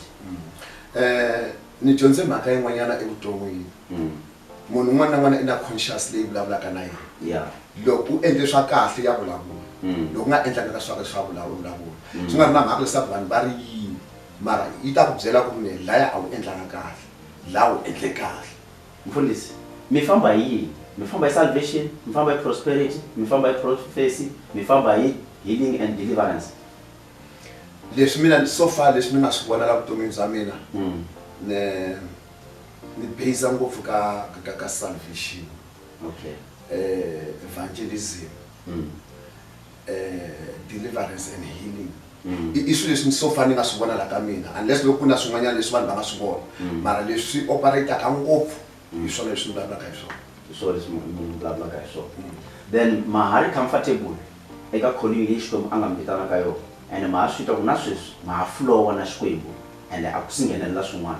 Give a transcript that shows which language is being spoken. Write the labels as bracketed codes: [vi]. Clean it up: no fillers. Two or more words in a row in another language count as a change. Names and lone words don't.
[ts] ni dyondze mhaka yin'wanyana evuton'wini munhu un'wana na un'wana i na conscious leyi vulavulaka na yena loko u endle swa kahle ya vulavula loko u nga endlanga ka swa vulavula swi nga ri na mhaka leswaku vanhu va ri yini mara yi ta ku byela ku ne laya a wu endlanga kahle la wu endle kahle. Mfundisi, mi famba hi salvation, mi famba hi prosperity, mi famba hi prophecy, mi famba hi [en] healing and deliverance. [ts] Leswi mina [en] so far [ts] leswi ni nga swi vona la vutomini bya mina ni base ngopfu ka salvation. Okay. [en] Evangelism, deliverance and healing. [ts] Issue leswi [en] so far [ts] ni nga swi vona la ka mina, unless loko kuna swin'wanyana leswi vanhu va nga swi vona, mara leswi operate ka ngopfu hi swona leswi ni vulavulaka hi swona. So leswi mi vulavulaka hi swona. Then mahari comfortable eka calling leyi Xikwembu a nga mi vitanaka yona, and ma swi twa ku na sweswi ma flow na Xikwembu and a ku singhenelela swin'wana.